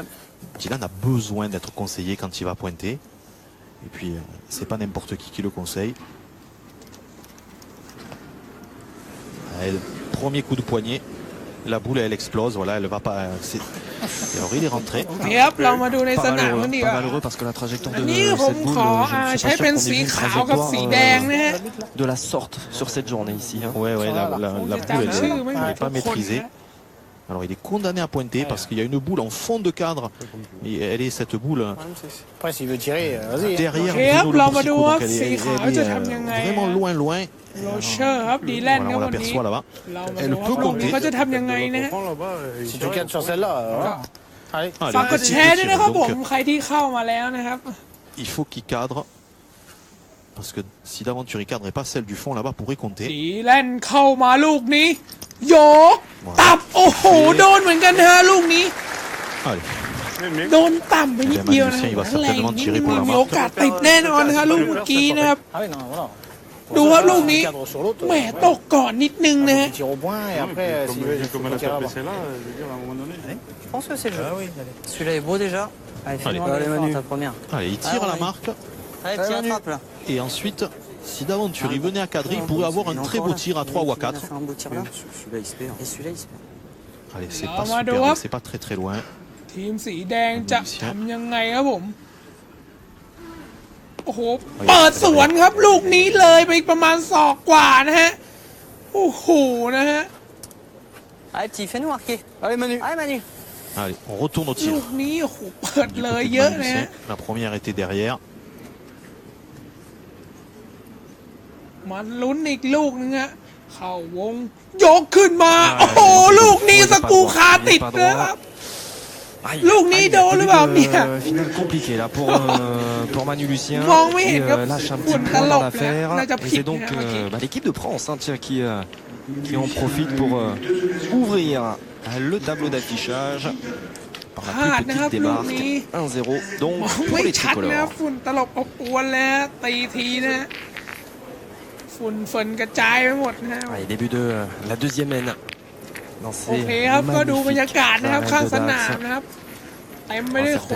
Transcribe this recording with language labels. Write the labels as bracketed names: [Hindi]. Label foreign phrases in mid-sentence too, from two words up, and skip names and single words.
[French] Dylan a besoin d'être conseillé quand il va pointer. Et puis, c'est pas n'importe qui le conseille. Allez, premier coup de poignet. La boule, elle explose. Voilà, elle va pas. Alors, il est rentré. [Thai] ครับเรามาดูในสนามกันดีก [French] Pas [Thai] ว่า [French] malheureux parce que la trajectoire [Thai] อั [French] de [Thai] นนี้ผม [French] cette boule, [Thai] ขอ [French] je ne [Thai] ใช้ [French] suis [Thai] เป็น [French] pas sûr [Thai] สี [French] qu'on ait vu une [Thai] ขาวกับสีแดง [French] trajectoire [Thai] นะฮะ [French] de la sorte sur cette journée ici. Hein. Ouais, la boule, elle n'est pas maîtrisée. Alors, il est condamné à pointer parce qu'il y a une boule en fond de cadre. Et elle est cette boule Après, s'il veut tirer, vas-y. derrière Ok, Bruno là, on va Lopsico. voir Donc, elle est, si elle est, [Thai] Khaoจะทำยังไง [French] vraiment loin. [Thai] โรเชอร์ครับดีแลนด์ค [French] Voilà, [Thai] รับ [French] on [Thai] วันนี้ [French] l'aperçoit là-bas. [Thai] เรามา [French] Elle [Thai] ดูครับ [French] peut [Thai] ลูกนี้ [French] compter. [Thai] เขาจะทำยังไงนะฮะ [French] Si tu cadres sur celle-là, voilà. Allez. Allez, [Thai] ฝากกด [French] petit [Thai] แชร์ด้วยนะครับผม [French] donc, [Thai] ใครที่เข้ามาแล้วนะครับ [French] il faut qu'il cadre. Parce que si d'aventure il cadre et pas celle du fond là-bas pourrait compter. [Thai] ดีแลนด์เข้ามาลูกนี้โยกตับโอ้โหโดนเหมือนกันนะฮะลูกนี้ [French] Allez. [Thai] โดนต่ำไปนิดเดียวนะ [French] Il va [Thai] แรง [French] certainement [Thai] นิด [French] tirer [Thai] นึง [French] pour la [Thai] มี [French] marque. [Thai] โอกาสติดแน่นอนนะครับลูกเมื่อกี้นะครับ [French] Ah oui, non, voilà. [Thai] ดูครับลูกนี้ [French] Cadre sur l'autre. [Thai] แหมตกก่อนนิดนึงนะฮะ [French] Il tire au point et après, s'il veut, il faut Comme elle a tirer tapé là-bas. celle-là, je veux dire, à un moment donné. Je pense que c'est le jeu. Ah oui, allez. Celui-là est beau déjà. Allez, fais-moi Allez. aller fort, ta première. Allez, il tire Ah, à la oui. marque. Allez, petit Manu. attrape là. Et ensuite, si d'aventure il venait à cadrer, il pourrait avoir un très beau tir à 3 ou à 4. Un beau tir là. Celui-là, il se perd. Et celui-là, il se perd. Allez, c'est Ah, pas Mado, super, hop. c'est pas très loin. [Thai] ทีมสีแดงจะทำยังไงครับผม โอ้โห เปิดสวนครับลูกนี้เลยไปประมาณศอกกว่านะฮะ โอ้โหนะฮะ [French] Allez, petit, fais-nous marquer. Allez, Manu. Allez, Manu. Allez, on retourne au [Thai] ลู [French] tir. [Thai] กนี้โอ้โหเปิด [French] Du [Thai] เลย [French] côté de [Thai] เยอะนะ [French] Magnussen. [Thai] ฮะ [French] La première était derrière. [Thai] มาลุ้นอีกลูกนึงฮะ เข้าวง ยกขึ้นมา โอ้โห ลูกนี้สกรูคาติดนะครับ [French] Aïe, Lourd nid aïe, dans le début bas, de bien. finale compliqué là pour Manu Lucien. Bon, oui, qui comme lâche un pour petit le point dans talent, l'affaire. là, Et c'est donc l'équipe de France hein, tiens, qui en profite pour ouvrir le tableau d'affichage par la [Thai] พลาด [French] plus [Thai] นะครับ [French] petite [Thai] ลูก [French] démarque. [Thai] นี้ [French] 1-0 donc [Thai] มอง [French] pour [Thai] ไม่ [French] les [Thai] ชัดนะ [French] tricolores. [Thai] ฝุ่นตลบอบอวนแล้วตีทีนะ ฝุ่นฝนกระจายไปหมดนะฮะ [French] Allez, début de la deuxième haine. Dans [Thai] โอ [French] ces [Thai] เคครับ ก็ดูบรรยากาศ [French] magnifiques [Thai] นะครับ [French] arènes [Thai] ข้าง [French] de [Thai] สนาม [French] Dax. [Thai] นะครับเต็มไปด้วยคน